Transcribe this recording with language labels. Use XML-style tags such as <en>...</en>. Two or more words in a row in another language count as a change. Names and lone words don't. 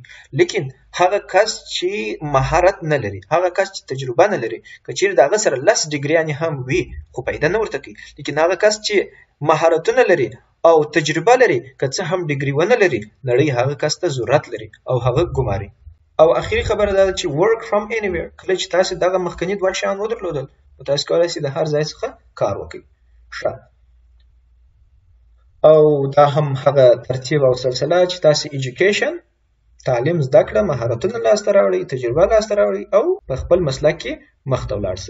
<ps>لیکن هغه کس چې مهارت نه لري، هغه کس چې تجربه نه لري، که چیرې د هغه سره 10 ډیګریانې هم وي خو پیدا نه ورته کوي. لیکن هغه کس چې مهارتونه لري او تجربه لري، که څه هم ډیګري ونه لري، نړۍ هغه کس ته ضرورت لري او هغه ګماري. او اخري خبره دا ده چې</ps> <en>work from anywhere.</en> <ps>کله چې تاسو دغه مخکني دوه شیان ودرلودل، نو تاسو کولی شئ د هر ځای څخه کار وکړئ. ښه، او دا هم هغه ترتیب او سلسله چې تاسو ایجوکیشن، تعلیم، زده کړه، مهارتونه لاسته راوړئ، تجربه لاسته راوړئ او په خپل مسلک کې مخته ولاړ شئ.</ps>